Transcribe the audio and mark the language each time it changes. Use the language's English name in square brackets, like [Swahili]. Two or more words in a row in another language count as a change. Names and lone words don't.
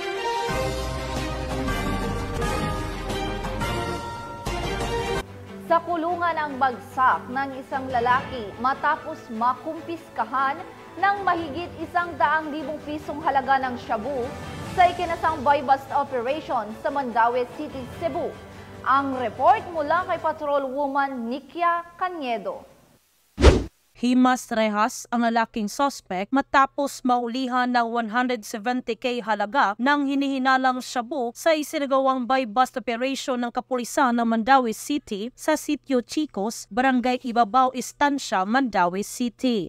[Filipino] Sa kulungan ang bagsak ng isang lalaki matapos makumpiskahan ng mahigit 100,000 pisong halaga ng shabu sa ikinasang [English] buy-bust operation [Filipino] sa Mandaue City, Cebu. Ang report mula kay Patrolwoman Nikia Caniedo. Himas rehas ang lalaking suspect matapos maulihan ng 170K halaga ng hinihinalang shabu sa isinagawang [English] buy-bust operation [Filipino] ng kapulisan ng Mandaue City sa Sitio Chicos, Barangay Ibabaw, Estancia, Mandaue City.